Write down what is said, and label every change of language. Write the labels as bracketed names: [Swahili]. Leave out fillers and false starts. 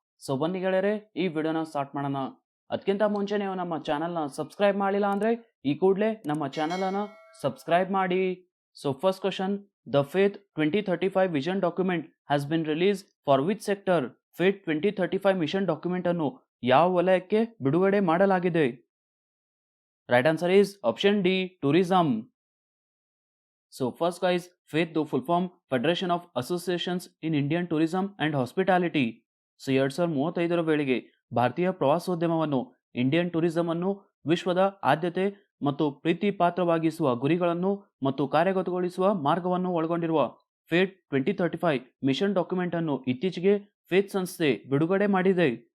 [Kannada] So ಬನ್ನಿ ಗೆಳೆಯರೆ, ಈ ವಿಡಿಯೋನ ಸ್ಟಾರ್ಟ್ ಮಾಡೋಣ. ಅದಕ್ಕಿಂತ ಮುಂಚೆ ನೀವು ನಮ್ಮ ಚಾನಲ್ನ ಸಬ್ಸ್ಕ್ರೈಬ್ ಮಾಡಿಲ್ಲ ಅಂದರೆ ಈ ಕೂಡಲೇ ನಮ್ಮ ಚಾನಲನ್ನು ಸಬ್ಸ್ಕ್ರೈಬ್ ಮಾಡಿ. [English] So first question, the FAITH 2035 vision document has been release for which sector? [Kannada] Faith 2035 mission document ಅನ್ನು ಯಾವ ವಲಯಕ್ಕೆ ಬಿಡುಗಡೆ ಮಾಡಲಾಗಿದೆ? [English] Right answer is option D, tourism. So first guys, FAITH the full form Federation of Associations in Indian Tourism and Hospitality. [Kannada] So 2035 ವೇಳೆಗೆ ಭಾರತೀಯ ಪ್ರವಾಸೋದ್ಯಮವನ್ನು, Indian tourism ಅನ್ನು ವಿಶ್ವದ ಆದ್ಯತೆ ಮತ್ತು ಪ್ರೀತಿ ಪಾತ್ರವಾಗಿಸುವ ಗುರಿಗಳನ್ನು ಮತ್ತು ಕಾರ್ಯಗತಗೊಳಿಸುವ ಮಾರ್ಗವನ್ನು ಒಳಗೊಂಡಿರುವ ಫೇತ್ 2035 ಮಿಷನ್ ಡಾಕ್ಯುಮೆಂಟ್ ಅನ್ನು ಇತ್ತೀಚೆಗೆ ಫೇತ್ ಸಂಸ್ಥೆ ಬಿಡುಗಡೆ ಮಾಡಿದೆ.